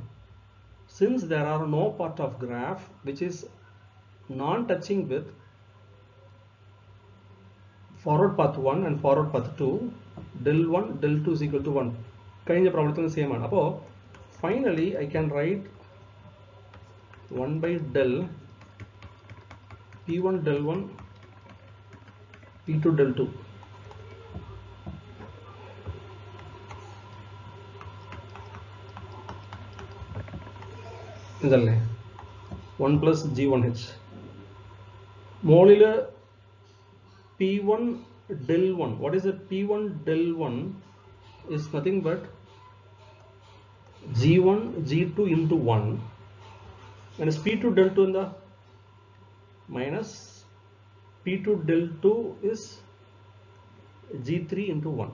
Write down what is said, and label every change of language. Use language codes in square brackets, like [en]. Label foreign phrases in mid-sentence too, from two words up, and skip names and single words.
[en] Since there are no part of graph which is non-touching with forward path 1 and forward path 2, del 1 del 2 is equal to 1. [ml] Kayinja [en] problem same [ml] aanu. [en] Appo finally I can write 1 by del p1 del 1 p2 del 2. [ml] ഇതല്ലേ 1 plus G1H. മോളിൽ P1 del 1. [en] What is it? P1 del 1 is nothing but G1 G2 into 1, and P2 del 2 in the minus P2 del 2 is G3 into 1.